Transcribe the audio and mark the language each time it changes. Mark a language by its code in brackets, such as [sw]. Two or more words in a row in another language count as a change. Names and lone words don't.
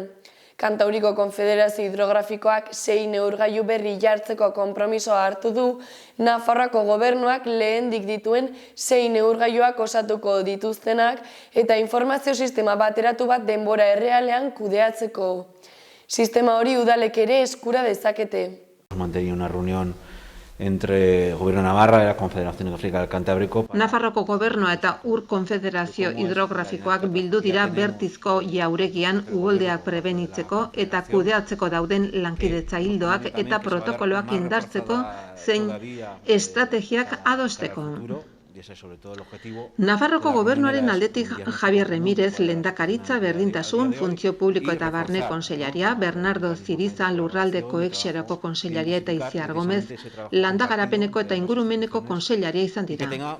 [eu] Kantauriko Konfederazio Hidrografikoak 6 neurgailu berri jartzeko konpromisoa hartu du, Nafarroako gobernuak lehendik dituen 6 neurgailuak osatuko dituztenak eta informazio sistema bateratu bat denbora errealean kudeatzeko. Sistema hori udalek ere eskura dezakete. [es] Mantenía una reunión entre el Gobierno de Navarra y la Confederación Hidrográfica del Cantábrico. [eu] Nafarroko gobernua eta Ur Konfederazio Hidrografikoak bildu dira Bertizko jauregian uholdeak prebenitzeko eta kudeatzeko dauden lankidetza ildoak eta protokoloak indartzeko zein estrategiak adosteko. Nafarroko gobernuaren aldetik Javier Remírez lehendakaritza berdintasun, funtzio publiko eta barne kontseilaria, Bernardo Ziriza lurralde kohetsiorako kontseilaria eta Itziar Gomez landa garapeneko eta ingurumeneko kontseilaria izan dira.